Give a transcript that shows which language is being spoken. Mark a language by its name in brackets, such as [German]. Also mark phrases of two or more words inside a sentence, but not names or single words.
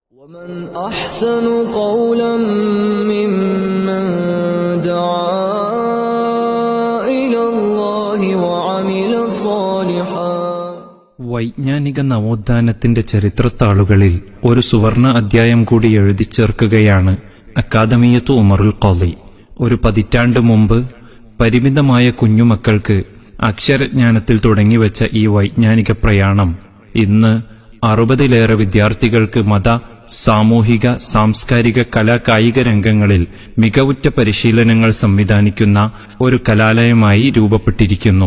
[Arabic] ومن أحسن قولا ممن دعا إلى الله وعمل صالحا. [Malayalam] വൈജ്ഞാനിക നവോത്ഥാനത്തിന്റെ ചരിത്രത്താളുകളിൽ ഒരു സുവർണ അധ്യായം കൂടി എഴുതിച്ചേർക്കുകയാണ് അക്കാദമിയത്തു ഉമറുൽ ഖാളി. ഒരു പതിറ്റാണ്ട് മുമ്പ് പരിമിതമായ കുഞ്ഞുമക്കൾക്ക് അക്ഷരജ്ഞാനത്തിൽ തുടങ്ങിവെച്ച ഈ വൈജ്ഞാനിക പ്രയാണം ഇന്ന് 60-ലേറെ വിദ്യാർത്ഥികൾക്ക് മത, സാമൂഹിക, സാംസ്കാരിക, കായിക രംഗങ്ങളിൽ മികവുറ്റ പരിശീലനങ്ങൾ സംവിധാനിക്കുന്ന ഒരു കലാലയമായി രൂപപ്പെട്ടിരിക്കുന്നു.